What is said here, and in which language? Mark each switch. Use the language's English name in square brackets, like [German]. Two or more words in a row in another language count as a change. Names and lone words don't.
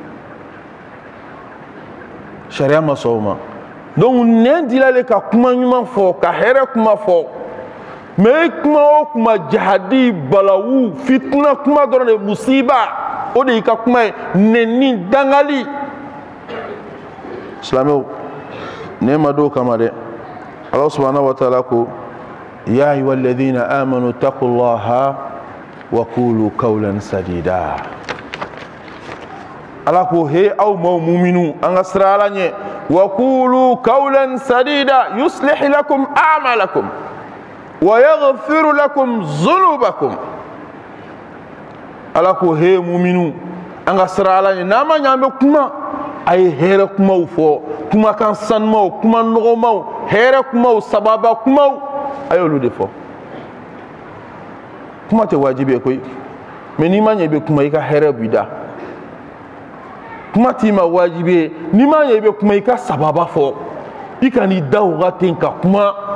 [Bambara] sariya ma sɔn o ma donc nɛ dilale ka kuma ɲuman fɔ ka hɛrɛ kuma fɔ mais kuma o kuma jahadi balawu fitina kuma dɔrɔn de musiba o de y'i ka kuma ye nɛni dangali silamɛw ne ma d'o kama dɛ ala [Arabic] سبحانه وتعالى [Bambara] ko [Arabic] يا أيها الذين آمنوا اتقوا الله وقولوا قولا سديدا [Bambara] ala ko he aw ma mu'minu an ka sira ala ɲɛ [Arabic] وقولوا قولا سديدا يصلح لكم أعمالكم ويغفر لكم ذنوبكم [Bambara] ala ko he mu'minu an ka sira ala ɲɛ n'a ma ɲɛ an bɛ kuma a ye hɛrɛ kumaw fɔ kumakan sanumaw kuma nɔgɔmaw hɛrɛ kumaw sababa kumaw a y'olu de fɔ kuma tɛ wajibi ye koyi mais n'i ma ɲɛ i bɛ kuma i ka hɛrɛ b'i da kuma t'i ma wajibi ye n'i ma ɲɛ i bɛ kuma i ka sababa fɔ i ka n'i da o ka ten ka kuma